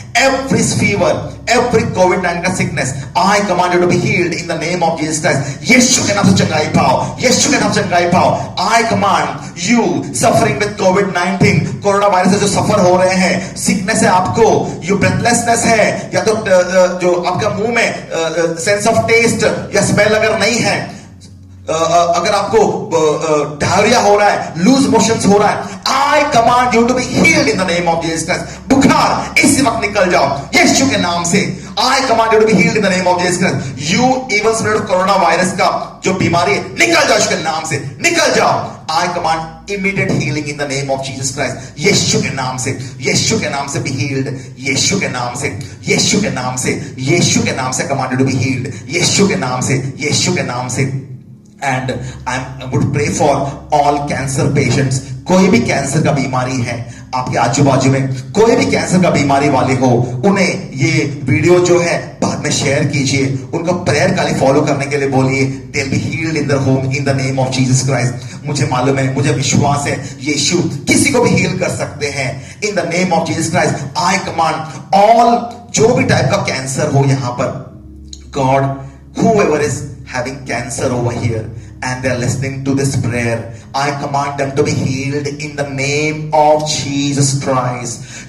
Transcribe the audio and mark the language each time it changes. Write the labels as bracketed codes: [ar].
[en] Every fever, every COVID-19 का sickness, I command you to be healed in the name of Jesus Christ. [hi] यीशु के नाम से चंगाई पाओ, यीशु के नाम से चंगाई पाओ। [en] I command you suffering with COVID-19, [hi] corona virus से जो सफर हो रहे हैं, sickness है आपको, you breathlessness है, या तो जो आपका मुंह में sense of taste या smell अगर नहीं है, अगर आपको डायरिया हो रहा है, लूज मोशंस हो रहा है, I command you to be healed in the name of Jesus Christ. बुखार इसी वक्त निकल जाओ यीशु के नाम से। [en] I command you to be healed in the name of Jesus Christ. You evil spirit of [hi] corona virus का जो बीमारी है, निकल जाओ इसके नाम से, निकल जाओ। [en] I command immediate healing in the name of Jesus Christ. [hi] यीशु के नाम से, यीशु के नाम से [en] be healed, [hi] यीशु के नाम से, यीशु के नाम से, यीशु के नाम से [en] command you to be healed, [hi] यीशु के नाम से, यीशु के नाम से। [en] And I would pray for all cancer patients. [hi] कोई भी कैंसर का बीमारी है, आपके आजू बाजू में कोई भी कैंसर का बीमारी वाले हो, उन्हें ये वीडियो जो है बाद में शेयर कीजिए, उनको प्रेयर काली फॉलो करने के लिए बोलिए। [en] They'll be healed in their home in the name of Jesus Christ. [hi] मुझे मालूम है, मुझे विश्वास है, यीशु किसी को भी हील कर सकते हैं। [en] In the name of Jesus Christ, I command all [hi] जो भी टाइप का कैंसर हो यहाँ पर, [en] God, whoever is having cancer over here, and they're listening to this prayer, I command them to be healed in the name of Jesus Christ.